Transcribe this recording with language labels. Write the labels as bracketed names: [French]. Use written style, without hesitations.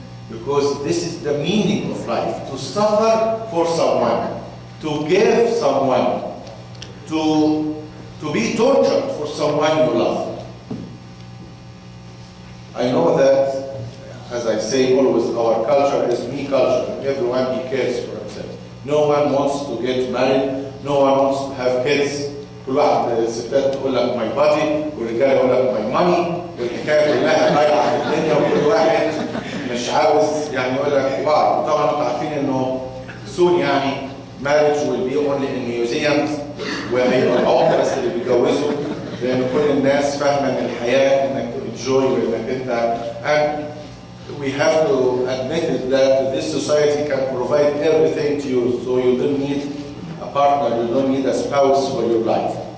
[English] Because this is the meaning of life, to suffer for someone, to give someone, to be tortured for someone you love. I know that, as I say always, our culture is me culture. Everyone he cares for himself. No one wants to get married. No one wants to have kids. [Arabic] كل واحد الستات تقول لك [English] my body [Arabic] والرجال يقول لك [English] my money [Arabic] والحكايه كلها ضايعه في الدنيا وكل واحد مش عاوز يعني يقول لك واو. طبعا انتوا عارفين انه [English] soon [Arabic] يعني [English] marriage will be only in museums [Arabic] وهيبقى العقد بس اللي بيتجوزوا لان كل الناس فاهمه ان الحياه انك تنجوي وانك انت [English] and we have to admit that this society can provide everything to you, so you don't need a partner, you don't need a spouse for your life.